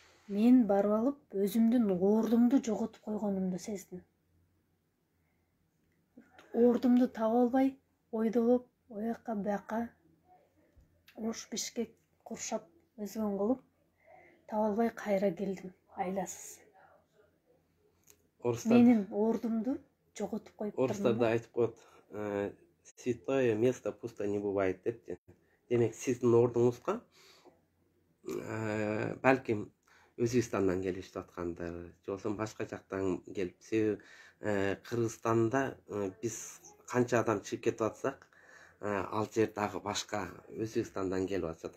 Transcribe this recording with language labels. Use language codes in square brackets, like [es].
[ky] Мен барып алып, өзүмдүн ордумду жоготуп койгонумду сездим. Ордумду таба албай, ойдолуп, оякка бuyакка Ош, Бишкек куршап өзгөн кылып, таба албай кайра келдим, айласыз. Менин ордумду жоготуп коюп турдум. Орустарда айтып коет, [ru] святое место пусто не бывает [ky] депти. Демек, сиздин ордуңузга балким Өзбекстандан келишип аткандар, же болбосо башка жактан келип, себеби Кыргызстанда биз канча адам чыгып кетип атсак, ал жер дагы башка Өзбекстандан келип атышат.